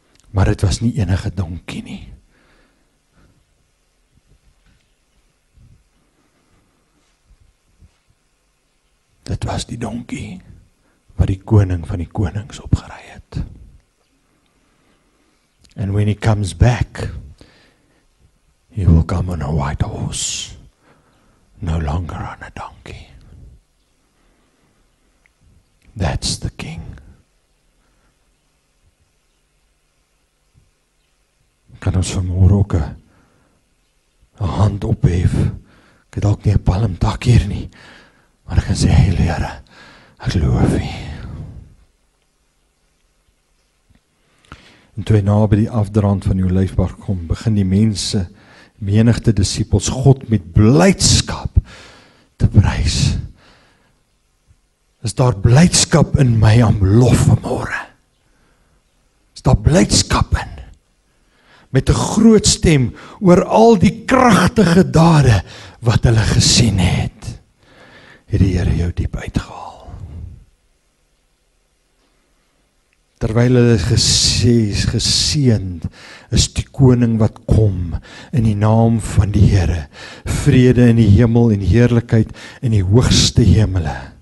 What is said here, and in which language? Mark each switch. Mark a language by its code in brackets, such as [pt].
[af] Maar dit was nie enige donkie nie. Dit was die donkie, wat die koning van die konings opgery het. [en] And when He comes back, He will come on a white horse, no longer on a donkey. That's the King. [af] Kan ons vanmôre ook 'n hand ophef? Ek het dalk nie 'n palmtak hier nie, maar ek kan sê, Here, ek loof U. En toe hy na by die afdraand van die Olyfberg kom, begin die mense, menigte disippels, God met blydskap te prys. Is daar blydskap in my om lof vanmôre? Is daar blydskap in? Met 'n groot stem oor al die kragtige dade wat hulle gesien het. Het die Here jou diep uitgehaal. Terwyl hulle geseënd is die koning wat kom in die naam van die Here, vrede in die hemel en heerlikheid in die hoogste hemele.